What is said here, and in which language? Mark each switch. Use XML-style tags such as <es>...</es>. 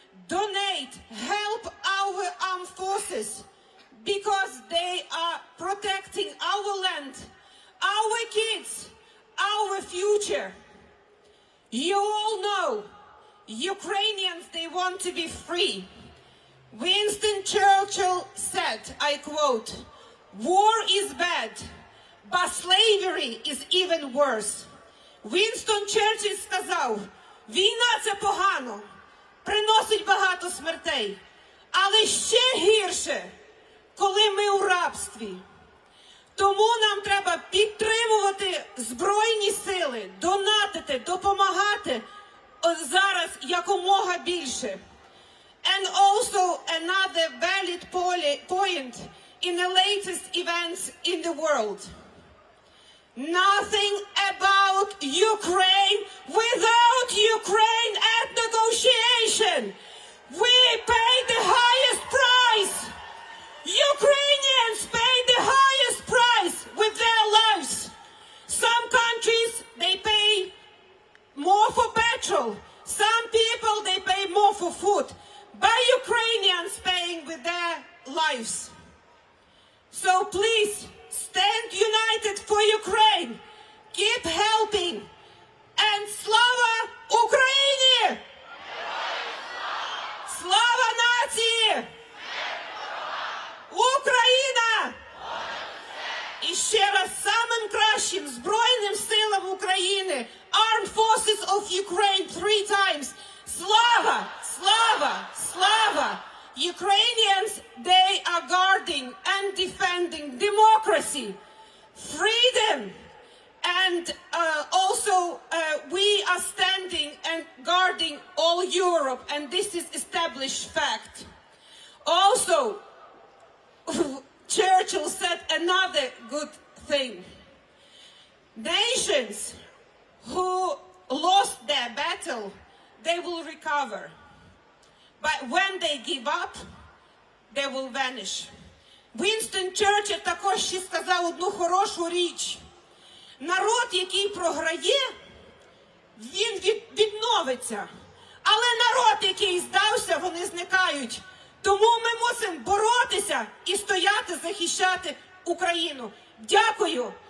<en>Donate, help our armed forces, because they are protecting our land, our kids, our future. You all know, Ukrainians, they want to be free. Winston Churchill said, I quote, "War is bad, but slavery is even worse."</en> <uk>Winston Churchill сказав, війна – це погано, приносить багато смертей, але ще гірше, коли ми у рабстві. Тому нам треба підтримувати Збройні сили, донатити, допомагати зараз якомога більше.</uk> <en>And also another valid point in the latest events in the world. Nothing about Ukraine without Ukraine at negotiation. We pay the highest price. Ukrainians pay the highest price with their lives. Some countries, they pay more for petrol. Some people, they pay more for food. But Ukrainians paying with their lives. So please, stand united for Ukraine. Keep helping. And</en> <uk>Slava Ukraini! Slava nacії! Україна! І ще раз самим кращим Збройним силам України,</uk> <en>Armed Forces of Ukraine 3 times.</en> <uk>Slava! Slava! Slava!</uk> <en>Ukrainians, they are guarding and defending democracy, freedom, and also we are standing and guarding all Europe, and this is established fact. Also, Churchill said another good thing. Nations who lost their battle, they will recover. but when they give up, they will vanish.</en> <uk>Вінстон Черчилль також ще сказав одну хорошу річ. Народ, який програє, він відновиться. Але народ, який здався, вони зникають. Тому ми мусимо боротися і стояти, захищати Україну. Дякую.</uk>